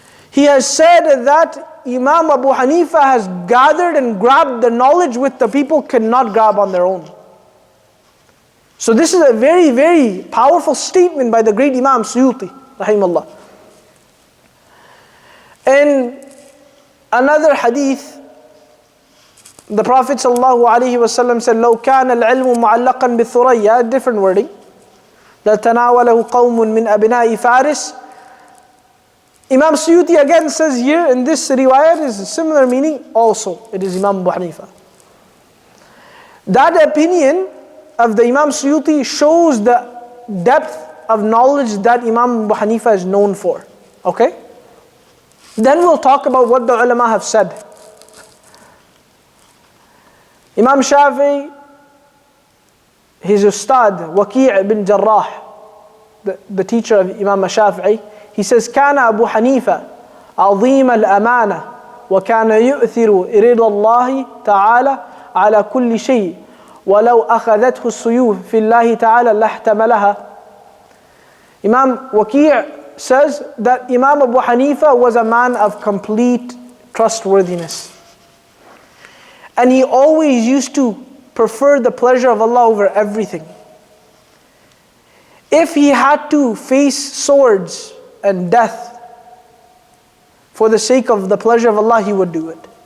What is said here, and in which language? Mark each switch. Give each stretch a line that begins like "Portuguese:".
English: He has said that Imam Abu Hanifa has gathered and grabbed the knowledge which the people cannot grab on their own. So this is a very, very powerful statement by the great Imam Suyuti, rahimahullah. In another hadith, the Prophet ﷺ said,
Arabic: لو كان العلم معلقا بالثريا,
English: different wording,
Arabic: لتناوله قوم من أبناء فارس.
English: Imam Suyuti again says here in this riwayat is a similar meaning also. It is Imam Abu Hanifa. That opinion of the Imam Suyuti shows the depth of knowledge that Imam Abu Hanifa is known for. Okay? Then we'll talk about what the ulama have said. Imam Shafi'i, his ustad, Waqi' ibn Jarrah, the teacher of Imam Shafi'i, he says,
Arabic: كان أبو حنيفة عظيم الأمانة وكان يؤثر رضا الله تعالى على كل شيء ولو أخذته السيوف في الله تعالى لاحتملها.
English: Imam Waqi' says that Imam Abu Hanifa was a man of complete trustworthiness. And he always used to prefer the pleasure of Allah over everything. If he had to face swords and death for the sake of the pleasure of Allah, he would do it.